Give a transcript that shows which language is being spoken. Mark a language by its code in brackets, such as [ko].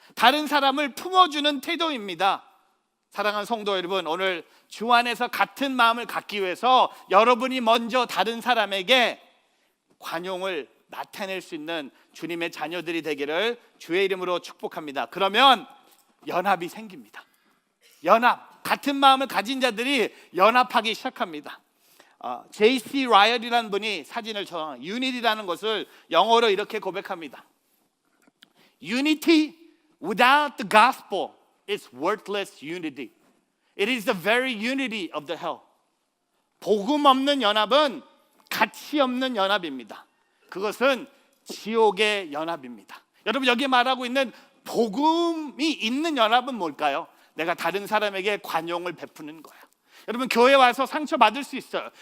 [ko] 다른 사람을 품어주는 태도입니다. 사랑하는 성도 여러분, 오늘 주 안에서 같은 마음을 갖기 위해서 여러분이 먼저 다른 사람에게 관용을 나타낼 수 있는 주님의 자녀들이 되기를 주의 이름으로 축복합니다. 그러면 연합이 생깁니다. 연합, 같은 마음을 가진 자들이 연합하기 시작합니다. J.C. 라이엇이라는 분이 사진을 쳐 Unity라는 것을 영어로 이렇게 고백합니다. [en] Unity without the gospel is worthless unity. It is the very unity of the hell. [ko] 복음 없는 연합은 가치 없는 연합입니다. 그것은 지옥의 연합입니다. 여러분, 여기 말하고 있는 복음이 있는 연합은 뭘까요? 내가 다른 사람에게 관용을 베푸는 거예요. 여러분, 교회 와서 상처받을 수 있어요.